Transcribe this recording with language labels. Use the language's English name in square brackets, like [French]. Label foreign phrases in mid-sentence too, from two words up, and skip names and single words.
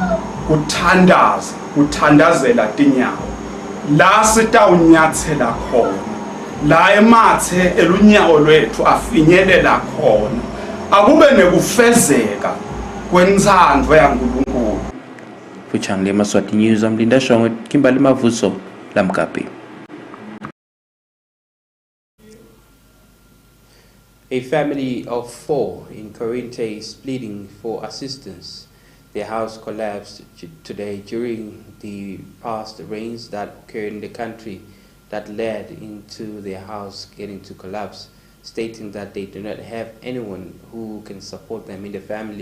[Swati] kuthandazela tinyawo la sitawunyathela khona la emathe elunyawo lwethu afinyelela khona akube nekufezeka kwentsandvo yaNkulunkulu. [English] Fuchang Yemaswati News, I'm Linda Shong with Kimbali Mavuso, Lamkapi. A family of 4 in Corinte is pleading for assistance. Their house collapsed today during the past rains that occurred in the country that led into their house getting to collapse, stating that they do not have anyone who can support them in the family.